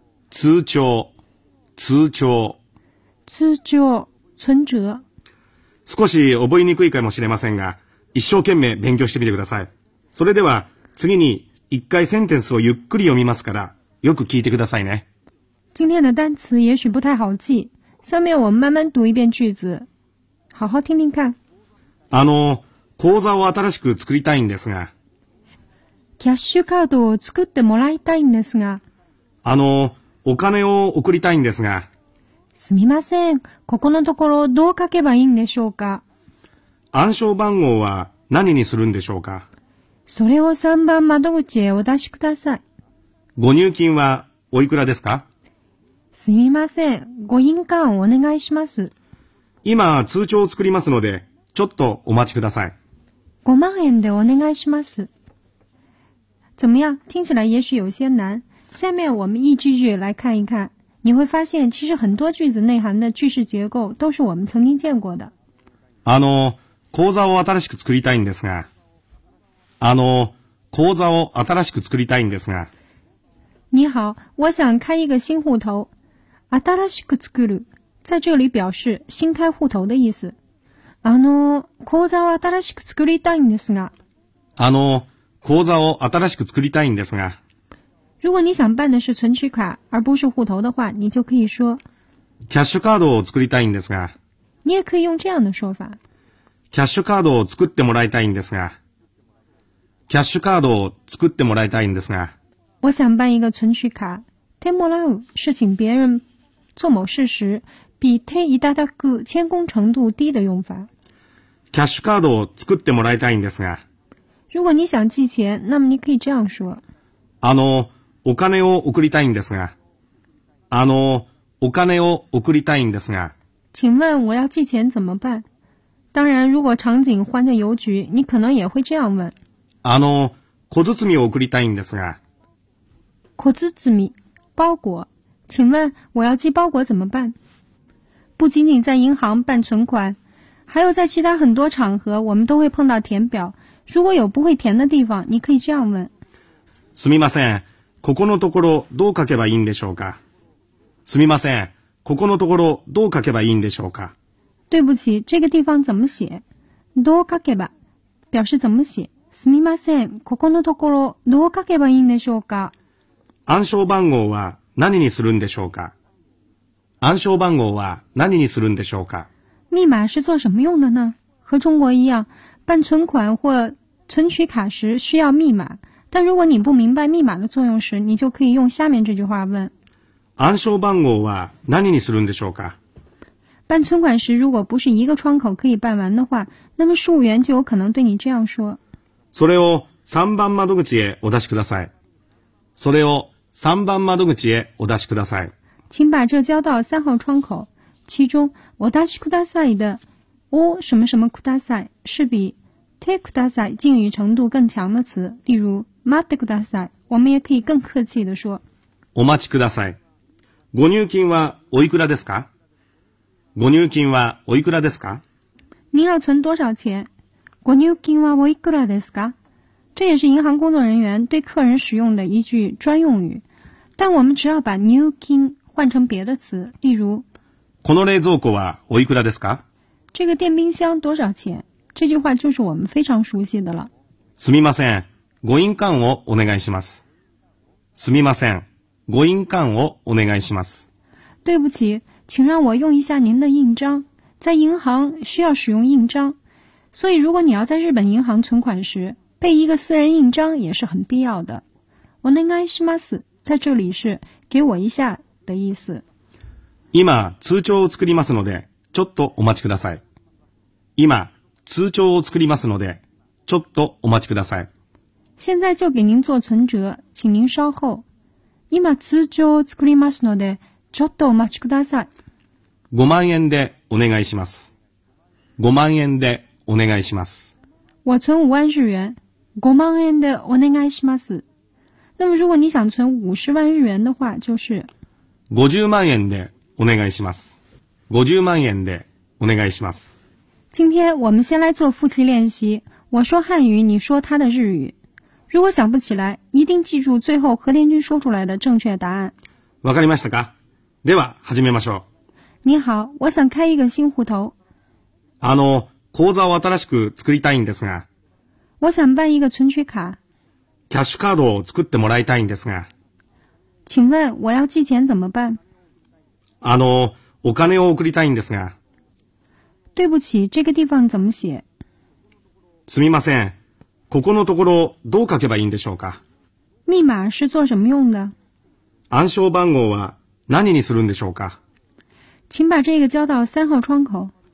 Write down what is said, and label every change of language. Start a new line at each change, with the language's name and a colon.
Japanese: 通帳、通帳、通帳、存折。少し覚えにくいかもしれませんが、一生懸命勉強してみてください。それでは、次に一回センテンスをゆっくり読みますから、よく聞いてくださいね。
Chinese: 今天的单词也许不太好记。下面我们慢慢读一遍句子。好好听听看。
Japanese: 口座を新しく作りたいんですが。キャッシュカードを作ってもらいたいんですが。お金を送りたいんですが。すみません。ここのところどう書けばいいんでしょうか。暗証番号は何にするんでしょうか。それを3番窓口へお出しください。ご入金はおいくらですか。すみません。ご印鑑をお願いします。今通帳を作りますので、ちょっとお待ちください。 5万円でお願いします。
Chinese: 怎么样？听起来也许有些难。下面我们一句句来看一看。你会发现其实很多句子内涵的句式结构都是我们曾经见过的。
Japanese: 口座を新しく作りたいんですが。口座を新しく作りたいんですが。
Chinese: 你好，我想开一个新户头。新しく作る，在这里表示新开户头的意思。
Japanese: 口座を新しく作りたいんですが。口座を新しく作りたいんですが。
Chinese: 如果你想办的是存取卡而不是户头的话，你就可以说
Japanese: キャッシュカードを作りたいんですが。
Chinese: 你也可以用这样的说法。
Japanese: キャッシュカードを作ってもらいたいんですが。キャッシュカードを作ってもらいたいんですが。
Chinese: 我想办一个存取卡。手もらう是请别人做某事时比手いただく谦恭程度低的用法。
Japanese: キャッシュカードを作ってもらいたいんですが。
Chinese: 如果你想寄钱那么你可以这样说。
Japanese: お金を送りたいんですが。お金を送りたいんですが。
Chinese: 请问我要寄钱怎么办。当然如果场景换在邮局你可能也会这样问。
Japanese: 小包を送りたいんですが。小包、包裹。
Chinese: 请问我要寄包裹怎么办。不仅仅在银行办存款，还有在其他很多场合我们都会碰到填表。如果有不会填的地方你可以这样问。
Japanese: すみません。ここのところどう書けばいいんでしょうか。すみません。ここのところどう書けばいいんでしょうか。
Chinese: 对不起，这个地方怎么写？
Japanese: どう書けば
Chinese: 表示怎么写？
Japanese: すみません。ここのところどう書けばいいんでしょうか。暗証番号は何にするんでしょうか。暗証番号は何にするんでしょうか。
Chinese: 密码是做什么用的呢？和中国一样，办存款或存取卡时需要密码。但如果你不明白密码的作用时，你就可以用下面这句话问。
Japanese: 暗証番号は何にするんでしょうか。
Chinese: 办存款时如果不是一个窗口可以办完的话，那么事务员就有可能对你这样说。
Japanese: それを三番窓口へお出しください。それを三番窓口へお出しください。
Chinese: 请把这交到三号窗口。其中お出しください的お什么什么ください是比てください敬语程度更强的词。例如待ってください，我们也可以更客气的说。
Japanese: お待ちください。ご入金はおいくらですか？ご入金はおいくらですか？
Chinese: 您要存多少钱？
Japanese: ご入金はおいくらですか？
Chinese: 这也是银行工作人员对客人使用的一句专用语，但我们只要把入金换成别的词，例如。
Japanese: この冷蔵庫はおいくらですか？
Chinese: 这个电冰箱多少钱？这句话就是我们非常熟悉的了。
Japanese: すみません、ご印鑑をお願いします。すみません。ご印鑑をお願いします。
Chinese: 对不起，请让我用一下您的印章。在银行需要使用印章，所以如果你要在日本银行存款时，备一个私人印章也是很必要的。
Japanese: お願いします，
Chinese: 在这里是给我一下的意思。
Japanese: 今通帳を作りますので、ちょっとお待ちください。今通帳を作りますので、ちょっとお待ちください。
Chinese: 现在就给您做存折，请您稍后。
Japanese: 今通帳を作りますのでちょっとお待ちください。 5万円でお願いします。5万円でお願いします。
Chinese: 我存5万日元。
Japanese: 5万円でお願いします。
Chinese: 那么如果你想存50万日元的话就是。
Japanese: 50万円でお願いします。50万円でお願いします。
Chinese: 今天我们先来做复习练习。我说汉语，你说他的日语。如果想不起来，一定记住最后和连君说出来的正确答案。
Japanese: わかりましたか？では始めましょう。
Chinese: 你好，我想开一个新户头。
Japanese: あの、口座を新しく作りたいんですが。
Chinese: 我想办一个存取卡。
Japanese: キャッシュカードを作ってもらいたいんですが。
Chinese: 请问我要寄钱怎么办？
Japanese: あの、お金を送りたいんですが。
Chinese: 对不起，这个地方怎么写？
Japanese: すみません。ここのところどう書けばいいんでしょうか。
Chinese: 密码是做什么用的？
Japanese: 暗証番号は何にするんでしょうか。
Chinese: 请把这个交到三号窗口。